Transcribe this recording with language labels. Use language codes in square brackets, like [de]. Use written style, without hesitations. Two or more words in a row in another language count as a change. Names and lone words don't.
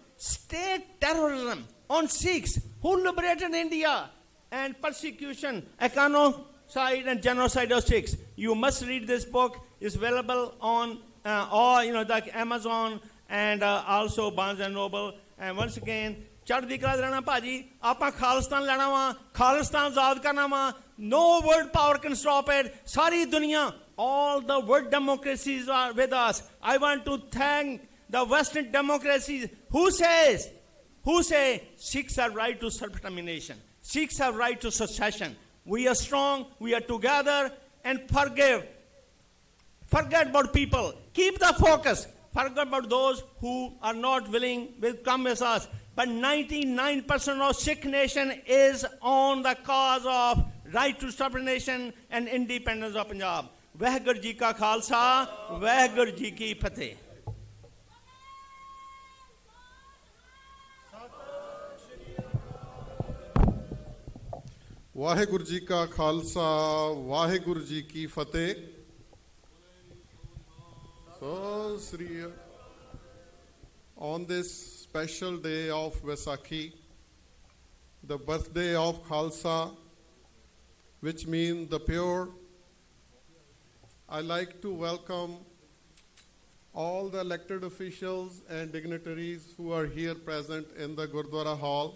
[en] State terrorism on Sikhs who liberated India. and persecution, economicide and genocide of Sikhs. You must read this book. It's available on all, like Amazon and also Barnes and Noble. And once again, [pa] ਚੜ੍ਹਦੀ ਕਲਾ ਰਹਿਣਾ ਭਾਜੀ ਆਪਾਂ ਖਾਲਿਸਤਾਨ ਲੈਣਾ ਵਾ ਖਾਲਿਸਤਾਨ ਆਜ਼ਾਦ ਕਰਨਾ ਵਾ [en] no world power can stop it [pa] ਸਾਰੀ ਦੁਨੀਆ [en] all the world democracies are with us. I want to thank the Western democracies who say Sikhs have right to self-determination, Sikhs have right to secession. We are strong, we are together, and forget about people, keep the focus, forget about those who are not willing will come with us. But 99% of Sikh nation is on the cause of right to self-determination and independence of Punjab. [pa] ਵਾਹਿਗੁਰੂ ਜੀ ਕਾ ਖਾਲਸਾ, ਵਾਹਿਗੁਰੂ ਜੀ ਕੀ ਫ਼ਤਿਹ. ਵਾਹਿਗੁਰੂ ਜੀ ਕਾ ਖਾਲਸਾ ਵਾਹਿਗੁਰੂ ਜੀ ਕੀ ਫਤਿਹ ਸੋ ਸ੍ਰੀ [en] on this special day of Vaisakhi, the birthday of Khalsa, which means the pure, I like to welcome all the elected officials and dignitaries who are here present in the Gurdwara Hall.